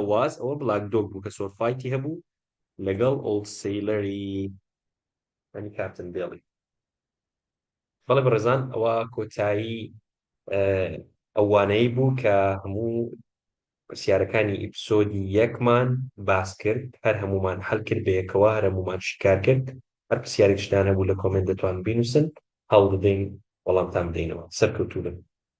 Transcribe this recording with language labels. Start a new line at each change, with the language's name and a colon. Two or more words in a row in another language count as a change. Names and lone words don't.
Central Kurdish: was ئەوە بلاک دۆگ بوو کە
English: sword fighتی
Central Kurdish: هەبوو لەگەڵ
English: old sailoری
Central Kurdish: یعنی کاپتن بیڵی بەڵێ بەڕێزان ئەوە کۆتایی ئەوانەی بوو کە هەموو پرسیارەکانی ئپیسۆدی یەکمان باس کرد هەر هەمومان هەڵ کرد بە یەکەوە هەر هەمومان شکار کرد هەر پرسیارێکشتان هەبوو لە کۆمنت دەتوانن بینووسن هەڵ بدەین وەڵامتان بدەینەوە سەرکەوتوو بن